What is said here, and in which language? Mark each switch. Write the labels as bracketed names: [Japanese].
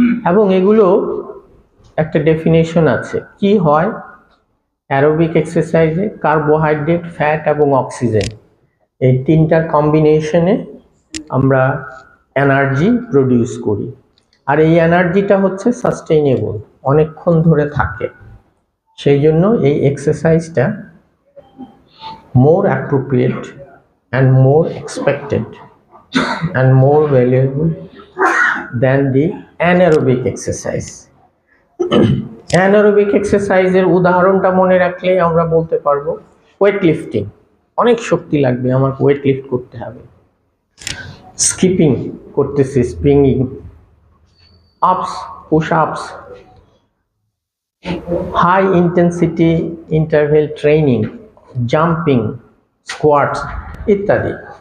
[Bangla] এবং এগুলো একটা ডেফিনেশন আছে। কি হয় অ্যারোবিক এক্সারসাইজে? কার্বোহাইড্রেট, ফ্যাট এবং অক্সিজেন, এই তিনটার কম্বিনেশনে আমরা এনার্জি প্রডিউস করি। আর এই এনার্জিটা হচ্ছে সাস্টেইনেবল, অনেকক্ষণ ধরে থাকে। সেই জন্য এই এক্সারসাইজটা [English] more appropriate and more expected and more valuable than the anaerobic exercise. [Bangla] Anaerobic এক্সারসাইজের উদাহরণটা মনে রাখলে আমরা বলতে পারবো ওয়েট লিফটিং, অনেক শক্তি লাগবে, আমার ওয়েট লিফট করতে হবে। স্কিপিং করতেছি, স্প্রিংিং, আপস, পুশ আপস, high intensity interval training, jumping, squats ইত্যাদি।